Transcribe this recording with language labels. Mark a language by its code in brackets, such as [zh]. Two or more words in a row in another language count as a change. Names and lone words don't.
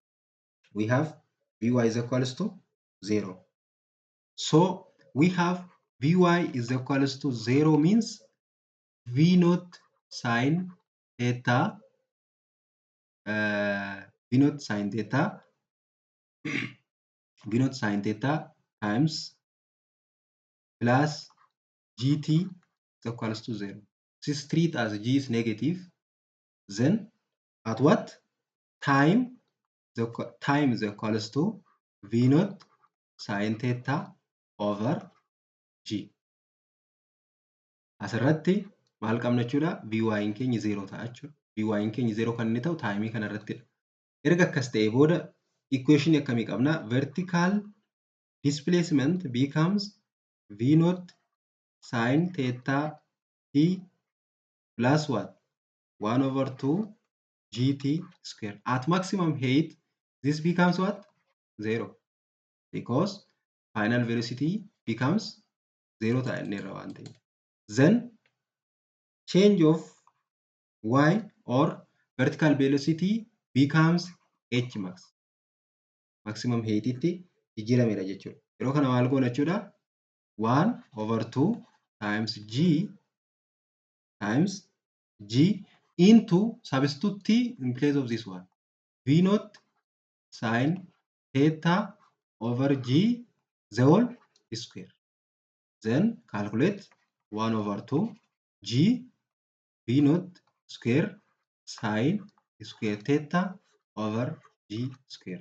[en] So we have Vy is equals to 0 means V naught sine theta times plus gt is equals to 0. This treat as g is negative. Then at what time the time is equals to v naught sine theta over g. [om] Asirratti maal qabna jechuudha? Vy in keenya 0 ta'a jechuudha. Vy in keenya 0 kan inni ta'u taayimii kana irrattidha. Erga akkas ta'e booda equation akkamii qabna? [en] Vertical displacement becomes v naught sine theta t plus what? 1 over 2 gt square. At maximum height, this becomes what? 0. Because final velocity becomes 0 ta'a. Then change of y or vertical velocity becomes h max. Maximum height [om] itti jijjiiramedha jechuudha. Yeroo kana maal goona jechuudha? [en] 1 over 2 times g into substitute t in place of this one. V naught sine theta over g the whole square. Then calculate 1 over 2 g v naught square sine square theta over g square.